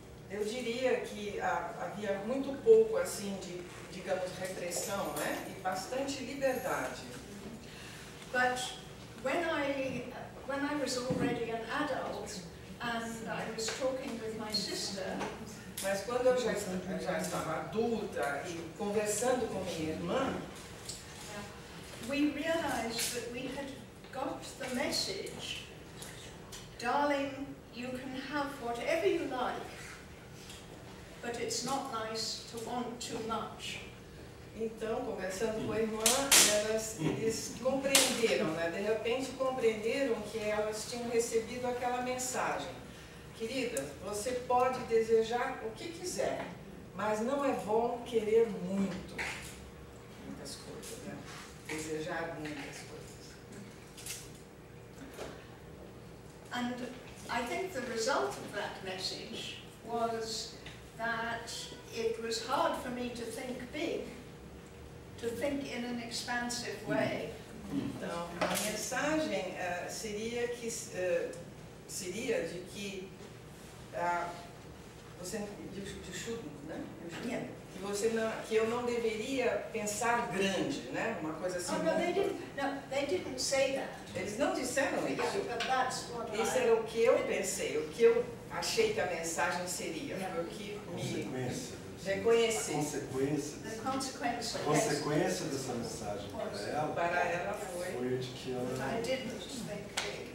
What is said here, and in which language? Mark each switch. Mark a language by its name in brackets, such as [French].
[Portuguese] Eu diria que havia muito pouco assim de, digamos, repressão, né? E bastante liberdade. [English] But when I was already an adult and I was talking with my sister, [Portuguese] mas quando eu já estava adulta e conversando com minha irmã, [English] we realized that we had got the message, darling, you can have whatever you like, but it's not nice to want too much. [Portuguese] Então, conversando com a irmã, eles compreenderam, né? De repente compreenderam que elas tinham recebido aquela mensagem. Querida, você pode desejar o que quiser, mas não é bom querer muito. Muitas coisas, né? Desejar muitas coisas. [English] And I think the result of that message was that it was hard for me to think big, to think in an expansive way. [Portuguese] Então, a mensagem seria de que você, né? [English] Yeah. [Portuguese] Que eu não deveria pensar grande, né? Uma coisa assim. [English] Oh, no, they didn't say that. [Portuguese] Eles não disseram isso. [English] Yeah, but that's what [Portuguese] Isso era o que eu pensei, o que eu achei que a mensagem seria, foi o que me reconhecesse. [English] The consequence. [Portuguese] A consequência dessa mensagem Para ela foi de que ela [English] I didn't think big.